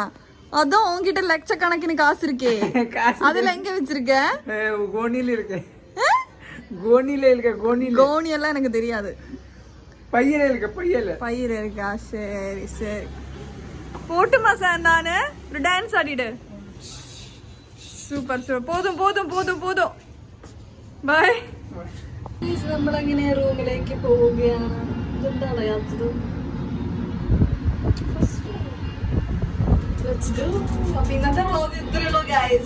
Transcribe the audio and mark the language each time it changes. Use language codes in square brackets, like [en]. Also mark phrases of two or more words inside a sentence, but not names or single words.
[ta] அதான் உன்கிட்ட லட்சக்கணக்கிന് காசு இருக்கே. காசு அதுல எங்க வச்சிருக்க? கோணில இருக்கு. கோணில இருக்கு. கோணி எல்லாம் எனக்கு தெரியாது. பையில இருக்கு. பயிர் இருக்கா? சரி சரி போட்டுமா சார். நானு ஒரு டான்ஸ் ஆடிடு. [ml] സൂപ്പർ സൂപ്പർ. പോതും ബൈ. നമ്മളങ്ങനെ റൂമിലേക്ക് പോവുകയാണ്. ഇതെന്താണ് യാത്ര? അപ്പൊ ഇന്നത്തെ വ്ളോഗ് ഇത്രയുള്ളൂ ഗൈസ്.